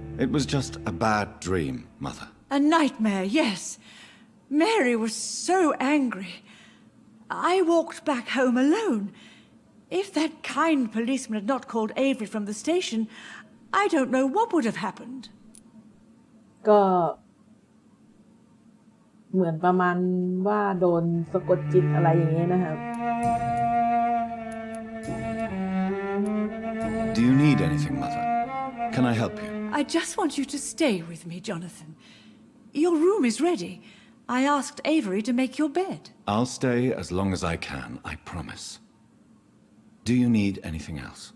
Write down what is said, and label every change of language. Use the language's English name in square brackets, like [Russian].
[English] It was just a bad dream, Mother. A nightmare, yes. Mary was so angry. I walked back home alone. If that kind policeman had not called Avery from the station, I don't know what would have happened. [Thai] ก็เหมือนประมาณว่าโดนสะกดจิตอะไรอย่างเงี้ยนะครับ [English] Do you need anything, Mother? Can I help you? I just want you to stay with me, Jonathan. Your room is ready. I asked Avery to make your bed. I'll stay as long as I can, I promise. Do you need anything else?